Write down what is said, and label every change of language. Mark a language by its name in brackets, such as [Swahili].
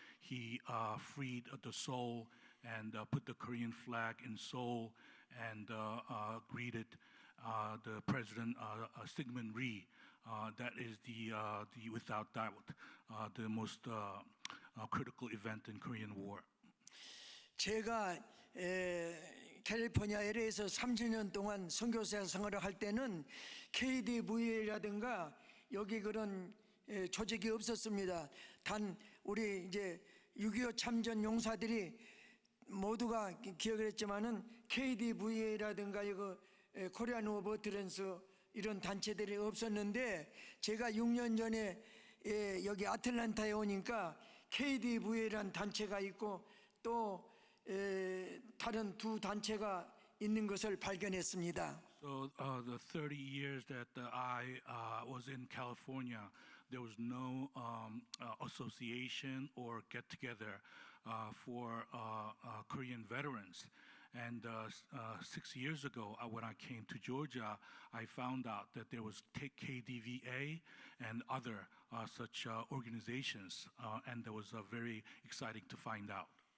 [English] He freed the Seoul and put the Korean flag in Seoul and greeted the President Syngman Rhee. That is the without doubt the most critical event in Korean War. [Korean] 제가 캘리포니아 LA에서 30년 동안 선교사 생활을 할 때는 KDVA라든가 여기 그런 조직이 없었습니다. 단 우리 이제 6.25 참전 용사들이 모두가 기억을 했지만은 KDVA라든가 이거 코리안 워 버트런스 이런 단체들이 없었는데 제가 6년 전에 여기 아틀란타에 오니까 KDVA라는 단체가 있고 또 다른 두 단체가 있는 것을 발견했습니다. [English] So the 30 years that I was in California, there was no association or get-together for Korean veterans. And 6 years ago, when I came to Georgia, I found out that there was KDVA and other such organizations, and that was very exciting to find out.